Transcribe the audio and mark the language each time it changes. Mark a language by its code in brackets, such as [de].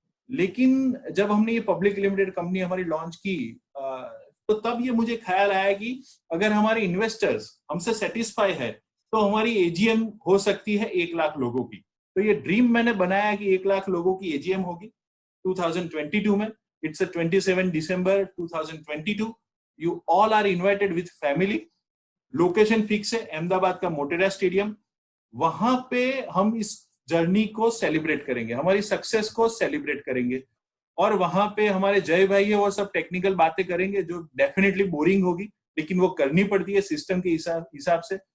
[hi] लेकिन जब हमने ये पब्लिक लिमिटेड कंपनी हमारी लॉन्च की, तो तब ये मुझे ख्याल आया कि अगर हमारे इन्वेस्टर्स हमसे सेटिस्फाई है, तो हमारी AGM हो सकती है 1 लाख लोगों की. तो ये ड्रीम मैंने बनाया कि 1 लाख लोगों की AGM होगी 2022 में. [en] It's a 27 December 2022. You all are invited with family. [hi] Location fix है, अहमदाबाद का मोटेरा स्टेडियम. वहां पे हम इस जर्नी को सेलिब्रेट करेंगे, हमारी सक्सेस को सेलिब्रेट करेंगे. और वहां पे हमारे जय भाई है, वो सब टेक्निकल बातें करेंगे जो डेफिनेटली बोरिंग होगी, लेकिन वो करनी पड़ती है सिस्टम के हिसाब से.